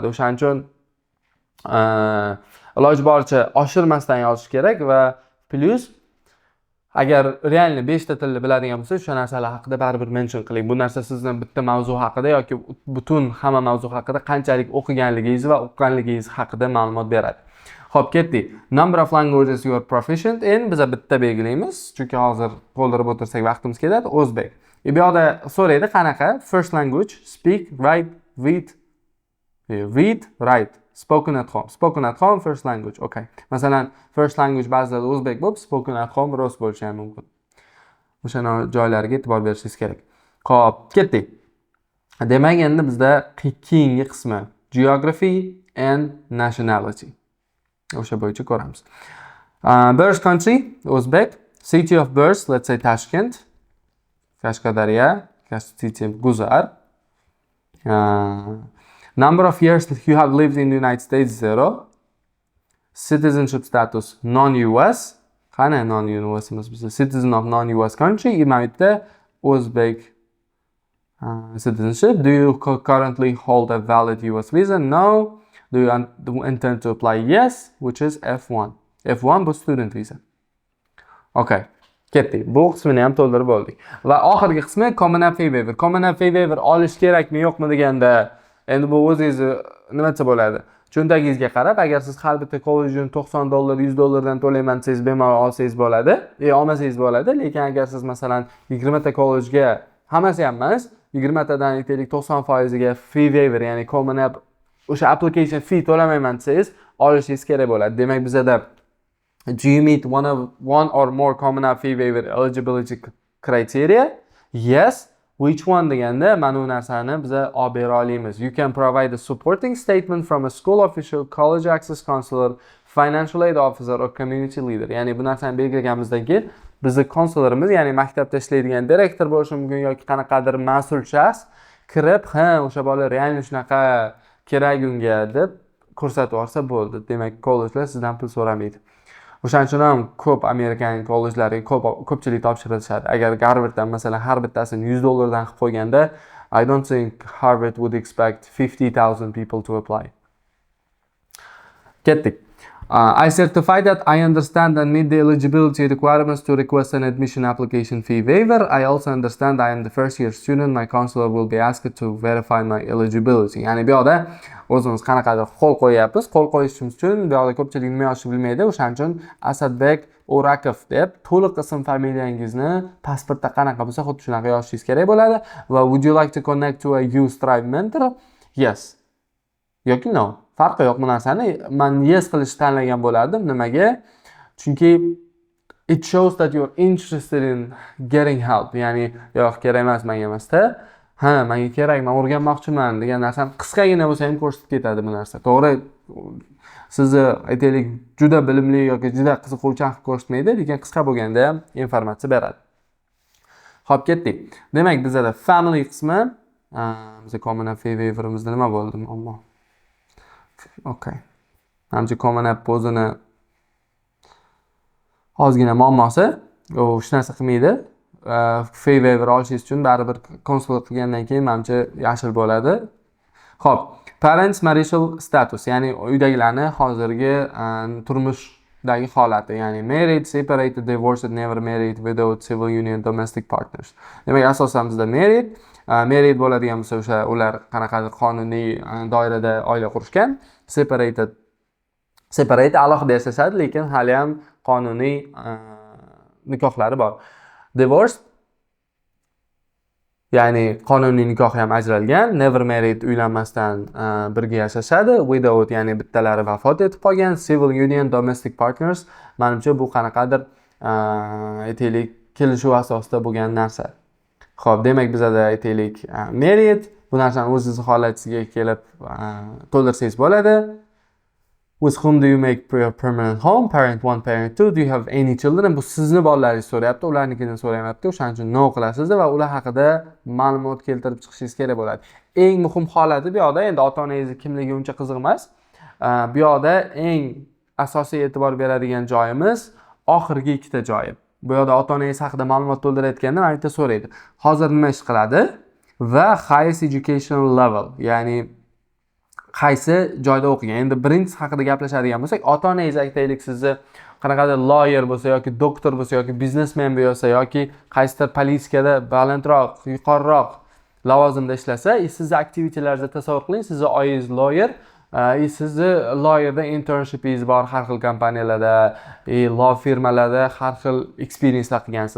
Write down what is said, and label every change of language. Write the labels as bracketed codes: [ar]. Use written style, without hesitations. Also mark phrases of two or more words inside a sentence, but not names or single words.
[uz] O'shaning uchun iloji boricha oshirmasdan yozish kerak va plus agar realni 5 ta tilni biladigan bo'lsangiz, o'sha narsalar haqida baribir mention qiling. Bu narsa sizni bitta mavzu haqida yoki butun hamma mavzu haqida qanchalik o'qiganligingiz va uqqanligingiz haqida ma'lumot beradi. Xo'p, ketdik. [en] Number of languages you are proficient in [uz] biza bitta belgilaymiz, chunki hozir to'ldirib o'tirsak vaqtimiz ketadi. O'zbek. Bu yoqda so'raydi qanaqa? [en] First language, speak, write, read, write. Spoken at home. Spoken at home, first language. [uz] Okay. Masalan, [en] first language [uz] ba'zida o'zbek bo'lib, [en] spoken at home [uz] rus bo'lishi ham mumkin. O'sha joylariga e'tibor berishingiz kerak. Xo'p, ketdik. Demak, endi bizda keyingi qismi [en] geography and nationality. [uz] O'sha bo'yicha ko'ramiz. [en] Birth country, O'zbek. City of birth, let's say Tashkent. Qashqadaryo, city Guzar. Number of years that you have lived in the United States, 0. Citizenship status, non-US. [uz] Qani non-US emas, biz [en] citizen of non-US country. [uz] Imayda O'zbek citizenship. [en] Do you currently hold a valid US visa? No. Do you intend to apply? Yes, which is F1. [uz] F1 bu [en] student visa. [uz] Okay. Ketdik. Bu qismini ham to'ldirib oldik. Va oxirgi qismi Common App Fee Waiver. Common App Fee Waiver olish kerakmi, yo'qmi deganda, endi bu o'zingiz nima desa bo'ladi? Cho'ntagingizga qarab, agar siz har bitta kollejni $90, $100 dan to'layman desangiz, bemalol olsangiz bo'ladi, olmasangiz bo'ladi. Lekin agar siz masalan 20 ta kollejga, hammasi ham emas, 20 tadan aytaylik 90% ga [en] fee waiver, [uz] ya'ni Common App o'sha [en] application fee [uz] to'lamayman desangiz, olishingiz kerak bo'ladi. Demak, bizada [en] do you meet one or more Common App Fee Waiver eligibility criteria? Yes. Which one [uz] deganda mana bu narsani biza olib bera olamiz. [en] You can provide a supporting statement from a school official, college access counselor, financial aid officer or community leader. [uz] Ya'ni bu narsani belgilaganimizdan keyin bizni konsullarimiz, ya'ni maktabda ishlaydigan direktor bo'lishi mumkin yoki qanaqadir mas'ul shaxs kirib, ha, o'sha bola realni shunaqa kerak unga deb ko'rsatib yuborsa bo'ldi. Demak, kollejlar sizdan pul so'ramaydi. O'shaning uchun ham ko'p Amerikan kollejlariga ko'pchilik topshirishadi. Agar Harvarddan masalan har bittasini $100 dan qilib qo'yganda, [en] I don't think Harvard would expect 50,000 people to apply. [uz] Ketdik. [en] I certify that I understand and meet the eligibility requirements to request an admission application fee waiver. I also understand I am the first year student. My counselor will be asked to verify my eligibility. [uz] Ya'ni bu yoqda o'zimiz qanaqadir qo'l qo'yapmiz. Qo'l qo'yishimiz uchun bu yoqda ko'pchilik nima yozishni bilmaydi. O'shaning uchun Asadbek O'rakov deb to'liq ism familiyangizni pasportda qanaqa bo'lsa, xuddi shunaqa yozishingiz kerak bo'ladi. [en] Va would you like to connect to a U-Strive mentor? Yes. [uz] Yoki no. Farqi yo'q bu narsani. Men yes qilishni tanlagan bo'lardim. Nimaga? [en] Chunki it shows that you're interested in getting help. [uz] Ya'ni yo'q, kerak emas, menga emasda. Ha, menga kerak, men o'rganmoqchiman degan narsani qisqagina bo'lsa ham ko'rsatib ketadi bu narsa. To'g'ri, sizni aytaylik juda bilimli yoki juda qiziquvchan qilib ko'rsatmaydi, lekin qisqa bo'lganda ham informatsiya beradi. Xo'p, ketdik. Demak, bizda family qismi, bizda Common App Fee Waiverimizda nima bo'ldi? Ammo okay. Namchi Common App o'zini ozgina muammosi, u hech narsa qilmaydi. Fee waiver olishingiz uchun baribir konsullik qilgandan keyin menimcha yashil bo'ladi. Xo'p, [en] parents marital status, [uz] ya'ni uydagilarni hozirgi turmushdagi holati, ya'ni [en] married, separated, divorced, never married, widowed, civil union, domestic partners. [uz] Demak, asosan bizda married bo'ladigan bo'lsa, o'sha ular qanaqadir qonuniy doirada oila qurishgan, separate alohida yashashadi, lekin hali ham qonuniy nikohlari bor. Divorced ya'ni qonuniy nikoh ham ajralgan, [en] never married [uz] uylanmasdan birga yashashadi, widowed ya'ni bittalari vafot etib qolgan, [en] civil union, domestic partners. [uz] Menimcha bu qanaqadir aytaylik kelishuv asosida bo'lgan narsa. Xo'p, demak bizada aytaylik married, bu narsani o'zingiz holatingizga kelib to'ldirsangiz bo'ladi. [en] With whom do you make your permanent home? Parent 1, parent 2. Do you have any children? [uz] Bu sizni bolalaringiz so'rayapti, ularnikini so'ramayapti. O'shaning uchun no qilasizda va ular haqida ma'lumot keltirib chiqishingiz kerak bo'ladi. Eng muhim holati bu yoqda, endi ota-onangizni kimligi uncha qiziq emas. Bu yoqda eng asosiy e'tibor beradigan joyimiz oxirgi ikkita joyi. Bu yoqda ota-onangiz haqida ma'lumot to'ldirayotganda mana bitta so'raydi. Hozir nima ish qiladi va [en] highest educational level, [uz] ya'ni qaysi joyda o'qigan. Endi birinchisi haqida gaplashadigan bo'lsak, ota-onangiz aytaylik sizni qanaqadir lawyer bo'lsa yoki doktor bo'lsa yoki biznesmen bo'lsa yoki qaysidir politikada balandroq, yuqoriroq lavozimda ishlasa, sizni aktivitalaringizni tasavvur qiling, sizni oilangiz lawyer, sizni lawyerda internshipingiz bor har xil kompaniyalarda, law firmalarda har xil experiencelar qilgansiz.